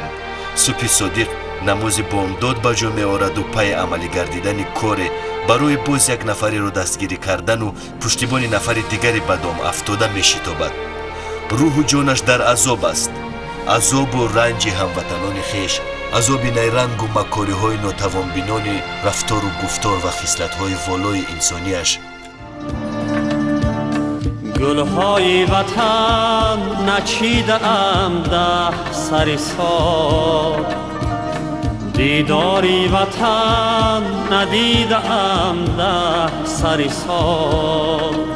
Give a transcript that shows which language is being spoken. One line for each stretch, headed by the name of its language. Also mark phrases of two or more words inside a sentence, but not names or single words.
Tajik: субҳи содиқ намози бомдод ба ҷо меораду пайи амалӣ гардидани коре барои боз як нафареро дастгирӣ кардану пуштибони нафари дигари ба дом афтода мешитобад. рӯҳу ҷонаш дар азоб аст. азобу ранҷи ҳамватанони хеш, азоби найрангу макориҳои нотавонбинони рафтору гуфтор ва хислатҳои волои инсониаш.
Persian: گلهای وطن نچیده‌ام ده سر سال، دیداری وطن ندیده‌ام ده سر سال.